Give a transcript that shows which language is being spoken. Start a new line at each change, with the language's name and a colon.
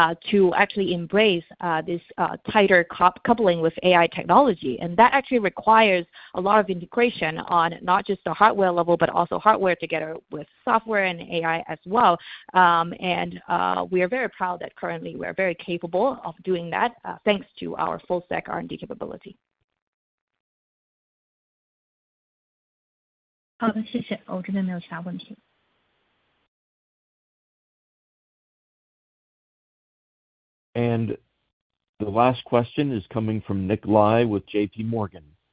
English: to actually embrace this tighter coupling with AI technology, and that actually requires a lot of integration on not just the hardware level, but also hardware together with software and AI as well. And we are very proud that currently we are very capable of doing that, thanks to our full stack R&D capability.
Chinese: 好的，谢谢，我这边没有其他问题。
English: And the last question is coming from Nick Lai with JP Morgan.